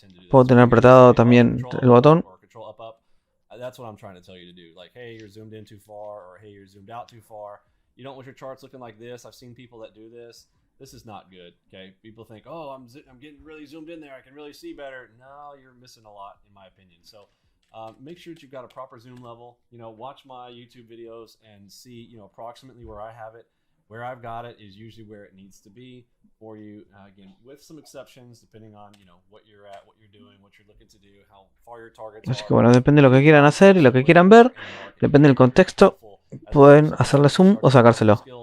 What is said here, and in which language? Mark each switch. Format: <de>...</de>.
<es>Puedo tener apretado también el botón.</es> <en>That's what I'm trying to tell you to do. Like, hey, you're zoomed in too far, or hey, you're zoomed out too far. You don't want your charts looking like this. I've seen people that do this. This is not good. Okay, people think, oh, I'm getting really zoomed in there. I can really see better. No, you're missing a lot, in my opinion. So, make sure that you've got a proper zoom level. You know, watch my YouTube videos and see, you know, approximately where I have it. Where I've got it is usually where it needs to be for you. Again, with some exceptions, depending on, you know, what you're at, what you're doing, what you're looking to do, how far your targets are.</en> <es>Así que bueno, depende de lo que quieran hacer y lo que quieran ver, depende del contexto, pueden hacerle zoom o sacárselo.</es>